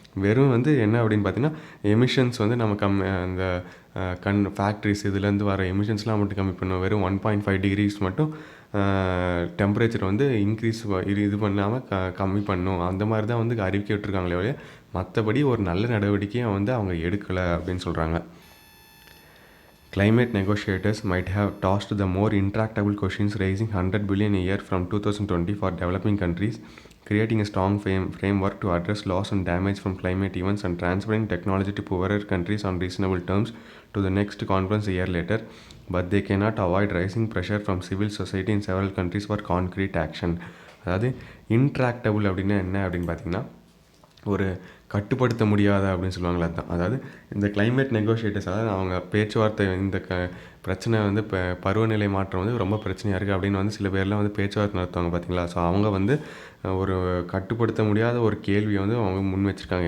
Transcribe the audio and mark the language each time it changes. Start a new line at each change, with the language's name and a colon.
Tamil: வெறும் வந்து என்ன அப்படின்னு பார்த்தீங்கன்னா எமிஷன்ஸ் வந்து நம்ம அந்த ஃபேக்ட்ரிஸ் இதுலேருந்து வர எமிஷன்ஸ்லாம் மட்டும் கம்மி பண்ணுவோம். வெறும் 1.5 டிகிரிஸ் மட்டும் டெம்பரேச்சர் வந்து இன்க்ரீஸ் இது பண்ணாமல் கம்மி பண்ணும். அந்த மாதிரி தான் வந்து அறிவிக்கை விட்டுருக்காங்களே ஒழிய மற்றபடி ஒரு நல்ல நடவடிக்கையை வந்து அவங்க எடுக்கலை அப்படின்னு சொல்கிறாங்க.
English: Climate negotiators might have tossed the more intractable questions, raising $100 billion a year from 2020 for developing countries, creating a strong framework to address loss and damage from climate events, and transferring technology to poorer countries on reasonable terms to the next conference a year later. But they cannot avoid rising pressure from civil society in several countries for concrete action.
Tamil: அதாவது இன்ட்ராக்டபுள் அப்படின்னா என்ன அப்படின்னு பார்த்தீங்கன்னா ஒரு கட்டுப்படுத்த முடியாத அப்படின்னு சொல்லுவாங்களே, அதுதான். அதாவது இந்த கிளைமேட் நெகோஷியேட்டர்ஸ், அதாவது அவங்க பேச்சுவார்த்தை இந்த பிரச்சனை வந்து இப்போ பருவநிலை மாற்றம் வந்து ரொம்ப பிரச்சனையாக இருக்குது அப்படின்னு வந்து சில பேர்லாம் வந்து பேச்சுவார்த்தை நடத்துவாங்க பார்த்தீங்களா. ஸோ அவங்க வந்து ஒரு கட்டுப்படுத்த முடியாத ஒரு கேள்வியை வந்து அவங்க முன் வச்சுருக்காங்க.